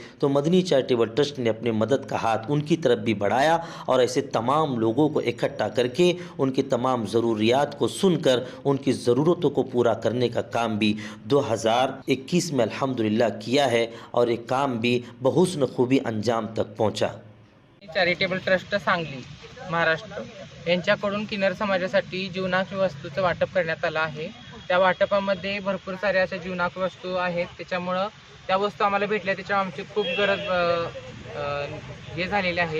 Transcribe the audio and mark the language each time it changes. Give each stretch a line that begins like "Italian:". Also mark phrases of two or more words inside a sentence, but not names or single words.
Urdu: تو مدنی چیریٹیبل ٹرسٹ نے اپنے مدد کا ہاتھ ان کی طرف بھی بڑھایا اور ایسے تمام لوگوں کو اکٹھا کر کے ان کی تمام ضروریات کو سن کر ان کی ضرورتوں کو پورا کرنے کا کام بھی 2021 میں الحمدللہ کیا ہے، اور یہ کام بھی بحسن خوبی انجام تک پہنچا۔
Marathi: चॅरिटेबल ट्रस्ट सांगली महाराष्ट्र यांच्याकडून किन्नर समाजासाठी जीवनावश्यक वस्तूचं वाटप करण्यात आलं आहे। त्या वाटपामध्ये भरपूर साऱ्या अशा जीवनावश्यक वस्तू आहेत, त्याच्यामुळं त्या वस्तू आम्हाला भेटल्या, त्याच्यामुळे आमची खूप गरज हे झालेली आहे।